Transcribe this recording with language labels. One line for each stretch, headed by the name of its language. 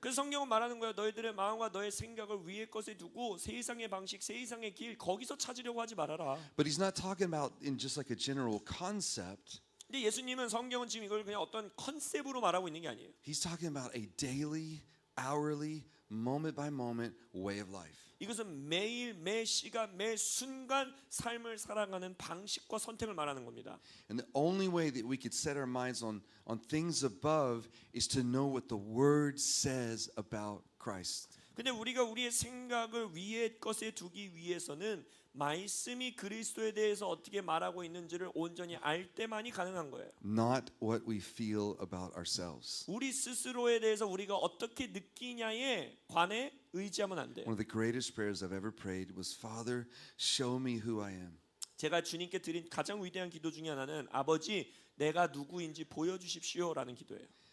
Korean: 그래서 성경은 말하는 거예요. 너희들의 마음과 너의 생각을 위의 것에 두고 세상의 방식, 세상의 길 거기서 찾으려고 하지 말아라.
English: But He's not talking about in just like a general concept.
Korean: 근데 예수님은 성경은 지금 이걸 그냥 어떤 컨셉으로 말하고 있는 게 아니에요.
English: He's talking about a daily, hourly, moment by moment way of life.
Korean: 이것은 매일 매 시간 매 순간 삶을 살아가는 방식과 선택을 말하는 겁니다.
English: And the only way that we could set our minds on things above is to know what the Word says about Christ.
Korean: 근데 우리가 우리의 생각을 위의 것에 두기 위해서는 말씀이 그리스도에 대해서 어떻게 말하고 있는지를 온전히 알 때만이 가능한 거예요.
English: Not what we feel about ourselves.
Korean: 우리 스스로에 대해서 우리가 어떻게 느끼냐에 관해 의지하면 안 돼요.
English: One of the greatest prayers I've ever prayed was, Father, show me who I am.
Korean: 제가 주님께 드린 가장 위대한 기도 중에 하나는 아버지 내가 누구인지 보여주십시오라는 기도예요.